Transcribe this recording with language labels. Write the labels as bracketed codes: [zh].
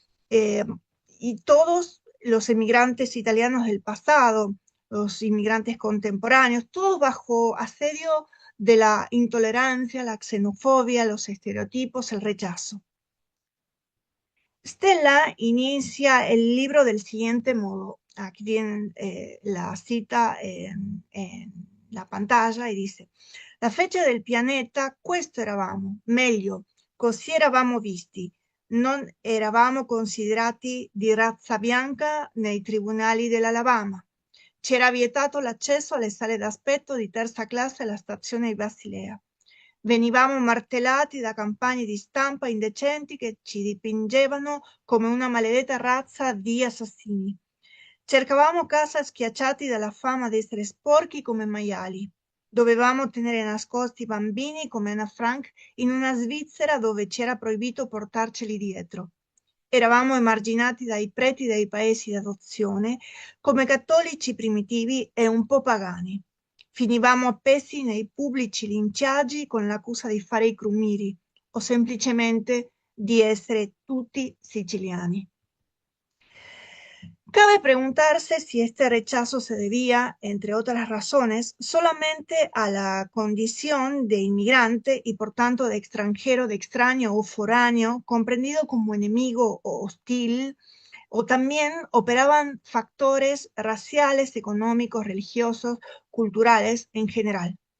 [es] eh, y todos los emigrantes italianos del pasado, los inmigrantes contemporáneos, todos bajo asedio de la intolerancia, la xenofobia, los estereotipos, el rechazo. Stella inicia el libro del siguiente modo. Aquí tienen la cita en la pantalla y dice: la fecha del [it] pianeta, questo eravamo, meglio, così eravamo visti, non eravamo considerati di razza bianca nei tribunali dell'Alabama. C'era vietato l'accesso alle sale d'aspetto di terza classe alla stazione di Basilea. Venivamo martellati da campagne di stampa indecenti che ci dipingevano come una maledetta razza di assassini. Cercavamo casa schiacciati dalla fama di essere sporchi come maiali. Dovevamo tenere nascosti i bambini come Anna Frank in una Svizzera dove c'era proibito portarceli dietro. Eravamo emarginati dai preti dei paesi d'adozione come cattolici primitivi e un po' pagani. Finivamo appesi nei pubblici linciaggi con l'accusa di fare i crumiri o semplicemente di essere tutti siciliani. [es] Cabe preguntarse si este rechazo se debía, entre otras razones, solamente a la condición de inmigrante y por tanto de extranjero, de extraño o foráneo, comprendido como enemigo o hostil, o también operaban factores raciales, económicos, religiosos, culturales en general.